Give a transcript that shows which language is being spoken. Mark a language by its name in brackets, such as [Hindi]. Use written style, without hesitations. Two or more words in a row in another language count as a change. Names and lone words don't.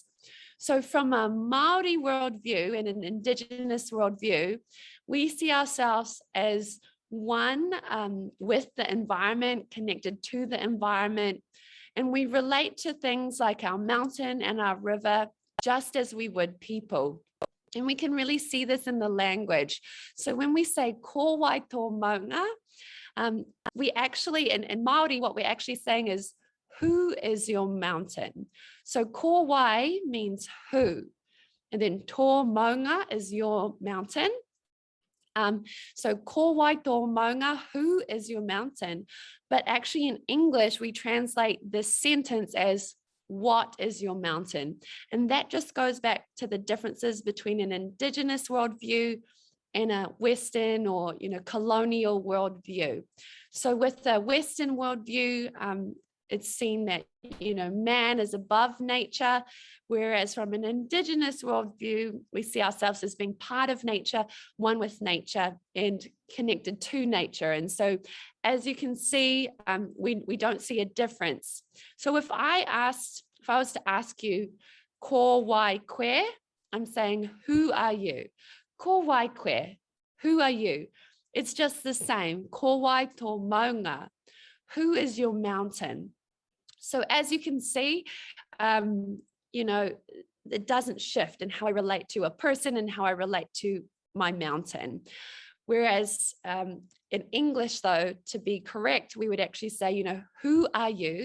[English] So from a Māori worldview and an Indigenous worldview, we see ourselves as one with the environment, connected to the environment, and we relate to things like our mountain and our river just as we would people. And we can really see this in the language. So when we say [Māori] ko wai tō maunga, [English] we actually, in Māori, what we're actually saying is, who is your mountain? So [Māori] ko wai [English] means who, and then [Māori] tō maunga [English] is your mountain. [Māori] So ko wai tō maunga, [English] who is your mountain? But actually in English, we translate this sentence as, what is your mountain? And that just goes back to the differences between an Indigenous worldview and a Western or, colonial worldview. So with the Western worldview, it's seen that, man is above nature, whereas from an Indigenous worldview, we see ourselves as being part of nature, one with nature and connected to nature. And so, as you can see, we don't see a difference. So if I was to ask you, [Māori] ko wai koe, [English] I'm saying, who are you? [Māori] Ko wai koe, [English] who are you? It's just the same. [Māori] Ko wai tō maunga, [English] who is your mountain? So as you can see, it doesn't shift in how I relate to a person and how I relate to my mountain. Whereas in English, though, to be correct, we would actually say, who are you?